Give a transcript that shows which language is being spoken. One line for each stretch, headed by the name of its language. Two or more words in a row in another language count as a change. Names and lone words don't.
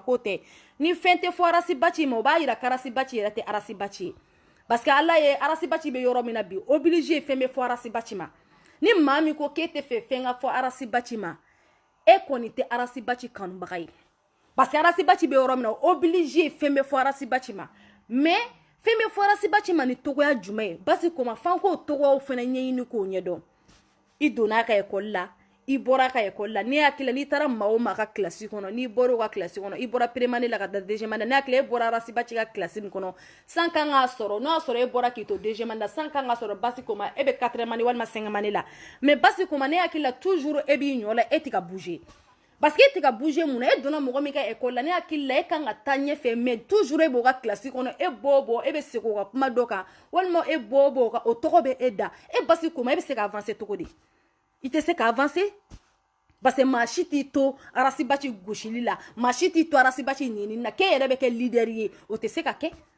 Bambara: k'o tɛ ni fɛn tɛ fɔ arasibaci ma o b'a yira arasibaci yɛrɛ tɛ arasibaci ye
French: parce que
Bambara: ala ye arasibaci bɛ yɔrɔ min na bi obligé fɛn bɛ fɔ arasibaci ma ni maa min ko k'e tɛ fɛ fɛn ka fɔ arasibaci ma e kɔni tɛ arasibaci kanubaga ye
French: parce que
Bambara: arasibaci bɛ yɔrɔ min na obligé fɛn bɛ fɔ arasibaci ma mais fɛn bɛ fɔ arasibaci ma ni togoya jumɛn ye basi koma f'an k'o togoyaw fɛnɛ ɲɛɲini k'o ɲɛdɔn i donna a ka ekɔli la i bɔra a ka ekɔli la ne hakili la n'i taara maa o maa ka kilasi kɔnɔ n'i bɔra o ka kilasi kɔnɔ i bɔra prémane la ka taa
French: deuxième année
Bambara: ne hakili la e bɔra arasibaci ka kilasi min kɔnɔ san kan k'a sɔrɔ n'o y'a sɔrɔ e bɔra k'i to
French: deuxième année
Bambara: la san kan k'a sɔrɔ basi koma e bɛ
French: quatrième année
Bambara: walima
French: cinquième année
Bambara: la mais basi koma ne hakili la toujours e b'i ɲɔ la e tɛ ka bouger
French: parce que
Bambara: e tɛ ka bouger mun na e donna mɔgɔ min ka ekɔli la ne hakili la e kan ka taa ɲɛfɛ
French: mais toujours
Bambara: e b'o ka kilasi kɔnɔ e bɔ e bɛ segin o ka kuma dɔ kan walima e bɔ o tɔgɔ bɛ e da e basi koma e bɛ se ka avancer cogo di i tɛ se ka avancer
French: parce que
Bambara: maa si t'i to arasibaci gosili la maa si t'i to arasibaci ɲinini na k'e yɛrɛ bɛ kɛ leader ye o tɛ se ka kɛ